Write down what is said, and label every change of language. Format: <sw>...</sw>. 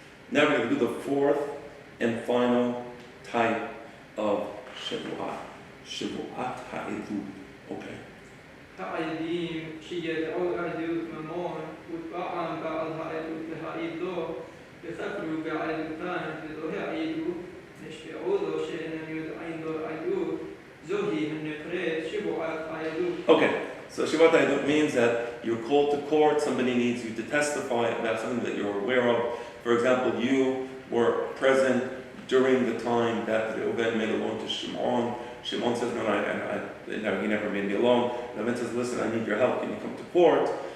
<en>Now we're going to do the fourth and final type of Shebu'ot. Shebu'ot ha'edut. Okay.</en> <he>העדים שידעו עדות ממון ופעם בעל העדות להעידו וחקרו בעדותן ולא העידו נשבעו לו שאינם יודעים לו עדות זוהי הנקראת שבועת העדות.</he> <en>Okay, so Shebu'ot ha'edut means that you're called to court, somebody needs you to testify about something that you're aware of. For example, you were present during the time that Reuven made a loan to Shimon. Shimon says, no, he never made me a loan. Reuven says, listen, I need your help. Can you come to court?</en>